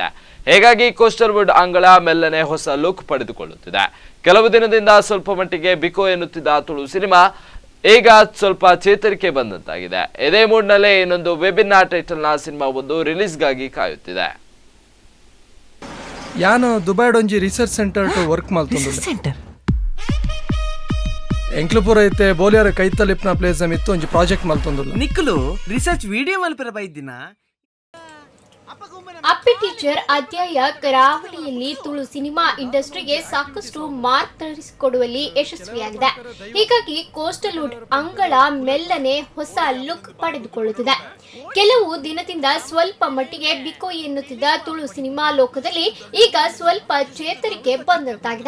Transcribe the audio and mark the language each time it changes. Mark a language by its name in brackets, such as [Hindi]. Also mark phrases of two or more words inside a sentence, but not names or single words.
[Kannada] ಹೀಗಾಗಿ ಕೋಸ್ಟರ್ವುಡ್ ಅಂಗಳ ಮೆಲ್ಲನೆ ಹೊಸ ಲುಕ್ ಪಡೆದುಕೊಳ್ಳುತ್ತಿದೆ. ಕೆಲವು ದಿನದಿಂದ ಸ್ವಲ್ಪ ಮಟ್ಟಿಗೆ ಬಿಕೋ ಎನ್ನುತ್ತಿದ್ದ ತುಳು ಸಿನಿಮಾ ಈಗ ಸ್ವಲ್ಪ ಚೇತರಿಕೆ ಬಂದಂತಾಗಿದೆ. ಇದೇ ಮೂಡ್ನಲ್ಲೇ ಇನ್ನೊಂದು ವಿಭಿನ್ನ ಟೈಟಲ್ನ ಸಿನಿಮಾ ಒಂದು ರಿಲೀಸ್ಗಾಗಿ ಕಾಯುತ್ತಿದೆ. [Tulu] ಯಾನು ದುಬೈಡೊಂಜಿ [English] research center [Tulu] ಟು ವರ್ಕ್ ಮಲ್ತೊಂದುಲ್ಲೆ. ಎಂಕ್ಲುಪುರ ಐತೆ ಬೋಲಿಯಾರ ಕೈತಲಿಪ್ನ ಪ್ಲೇಸ್ ಮಿತ್ತು ಒಂಜಿ ಪ್ರಾಜೆಕ್ಟ್ ಮಲ್ತೊಂದುಲ್ಲೆ. ನಿಕ್ಕಲು [English] research video [Tulu] ಮಲ್ಪರ ಬೈದಿನ [Kannada] ಅಪ್ಪೆ ಟೀಚರ್ ಅಧ್ಯಾಯ ಕರಾವಳಿಯಲ್ಲಿ ತುಳು ಸಿನಿಮಾ ಇಂಡಸ್ಟ್ರಿಗೆ ಸಾಕಷ್ಟು ಮಾರ್ಕ್ ತರಿಸಿಕೊಡುವಲ್ಲಿ ಯಶಸ್ವಿಯಾಗಿದೆ. ಹೀಗಾಗಿ ಕೋಸ್ಟಲ್ವುಡ್ ಅಂಗಳ ಮೆಲ್ಲನೆ ಹೊಸ ಲುಕ್ ಪಡೆದುಕೊಳ್ಳುತ್ತಿದೆ. ಕೆಲವು ದಿನದಿಂದ ಸ್ವಲ್ಪ ಮಟ್ಟಿಗೆ ಬಿಕೋ ಎನ್ನುತ್ತಿದ್ದ ತುಳು ಸಿನಿಮಾ ಲೋಕದಲ್ಲಿ ಈಗ ಸ್ವಲ್ಪ ಚೇತರಿಕೆ ಬಂದಂತಾಗಿದೆ.